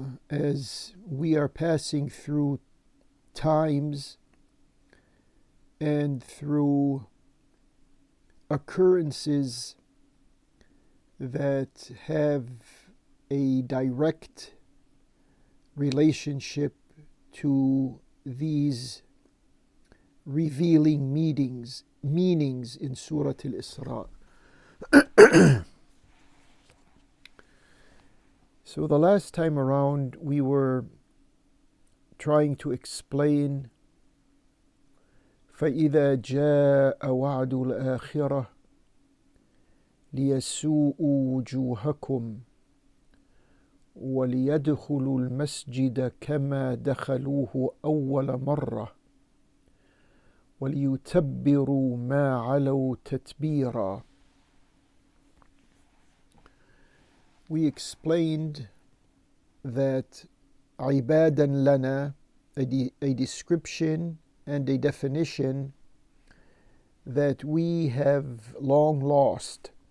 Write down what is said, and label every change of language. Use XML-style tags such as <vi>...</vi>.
<en>as we are passing through times and through occurrences that have a direct relationship to these revealing meanings in Surah Al-Isra. So the last time around we were trying to explain</en> <ar>فَإِذَا جَاءَ وَعْدُ الْآخِرَةِ لِيَسُوءُوا وُجُوهَكُمْ وَلِيَدْخُلُوا الْمَسْجِدَ كَمَا دَخَلُوهُ أَوَّلَ مَرَّةٍ وَلِيُتَبِّرُوا مَا عَلَوْا تَتْبِيرًا.</ar> <en>We explained that</en> <ar>عِبَادًا لَنَا,</ar> <en>a description and a definition that we have long lost.</en>